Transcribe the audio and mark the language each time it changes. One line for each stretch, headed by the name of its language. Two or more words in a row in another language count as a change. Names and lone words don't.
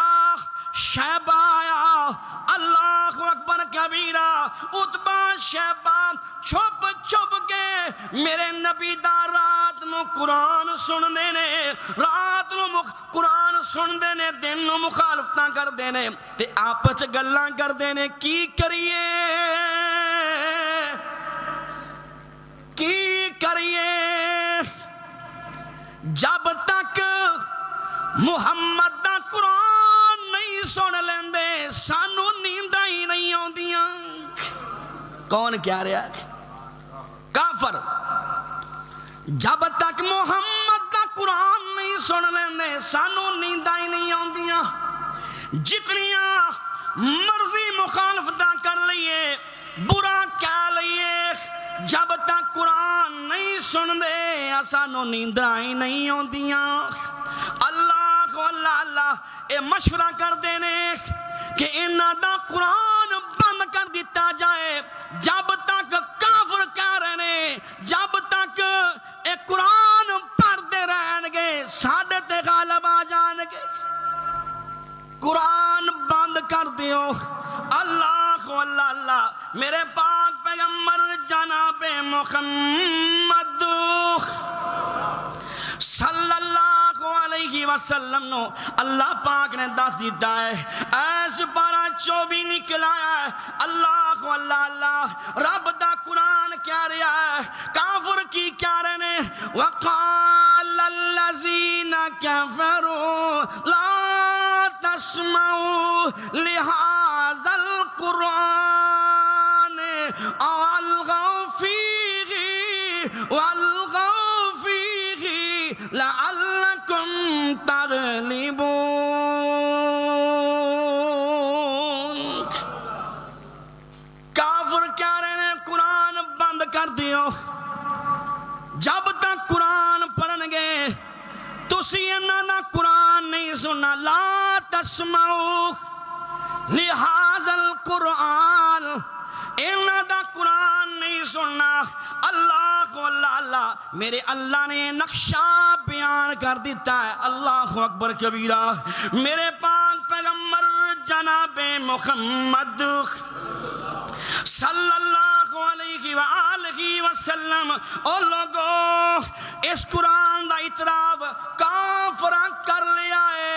Punjabi: شیبہ آیا
Arabic: اللہ اکبر کبیرہ
Punjabi: عتبہ شیبہ چھپ چھپ کے میرے نبی دا رات نو قرآن سن دینے رات نو قرآن سن دینے دن نو مخالفتاں کر دینے تے آپس گلاں کر دینے کی کریے جب تک محمد دا قرآن نہیں سن لیندے سانو نینداں ہی نہیں آندیاں. کون کہہ رہا ہے؟ کافر. جب تک محمد دا قرآن نہیں سن لیندے سانو نینداں ہی نہیں آندیاں. جتنیاں مرضی مخالفتاں کر لئیے برا کہہ لئیے جب تک قرآن نہیں سن دے سانو نینداں ہی نہیں آندیاں. اللہ اللہ اے مشورہ کر دینے کہ انہاں دا قرآن بند کر دیتا جائے. جب تک کافر کہہ رہے جب تک اے قرآن پڑھتے رہن گے ساڈے تے غالب آ جان گے. قرآن بند کر دیو. اللہ اللہ میرے پاک پیغمبر جناب محمد
Arabic: صلی اللہ علیہ وسلم
Punjabi: نو اللہ پاک نے دس دیتا ہے ایس پارا 24 نکلا ہے. اللہ اللہ رب دا قرآن کہہ رہا ہے کافر کی کہہ رہے نے
Arabic: وقال الذین کفروا لا تسمعوا لهذا القرآن والغوا فیہ لعلکم تغلبون.
Urdu: کافر کہہ رہے ہیں قرآن بند کر دیو.
Punjabi: جب تک قرآن پڑھن گے تسی انہاں دا قرآن نہیں سننا.
Arabic: لا تسمعوا لہذا القرآن
Punjabi: انہاں دا قرآن نہیں سننا. اللہ اللہ میرے اللہ نے نقشہ بیان کر دیتا ہے.
Arabic: اللہ اکبر کبیرہ.
Punjabi: میرے پاک پیغمبر جناب محمد
Arabic: صلی اللہ علیہ وآلہ وسلم
Punjabi: او لوگو اس قرآن دا اعتراف کافراں کر لیا ہے.